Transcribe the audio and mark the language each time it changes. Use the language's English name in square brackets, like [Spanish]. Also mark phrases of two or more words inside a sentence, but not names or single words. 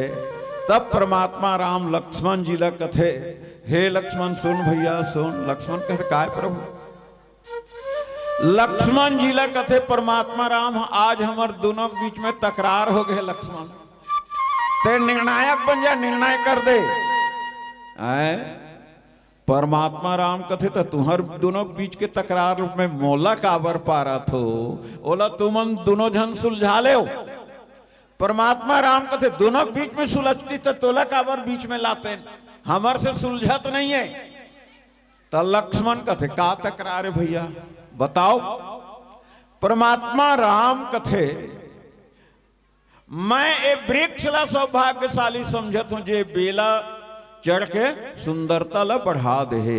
[Chhattisgarhi] तब परमात्मा राम लक्ष्मण जी ला कथे हे लक्ष्मण सुन भैया सुन। लक्ष्मण कहते काय प्रभु? लक्ष्मण जी ला कथे परमात्मा राम आज हमार दोनों के बीच में तकरार हो गए। लक्ष्मण ते निर्णायक बन जा, निर्णय कर दे। परमात्मा राम कथे तो तुम्हार दोनों के बीच के तकरार में मोला काबर पारा थो, ओला तुमन दोनों जन सुलझा ले। परमात्मा राम कथे दोनों के बीच में सुलझती तो तोला काबर बीच में लाते, हमार से सुलझत नहीं है। तो लक्ष्मण कथे का तकरार है भैया बताओ। परमात्मा राम कथे मैं ए वृक्ष ला सौभाग्यशाली समझत हूं जे बेला चढ़ के सुंदरता ला बढ़ा दे।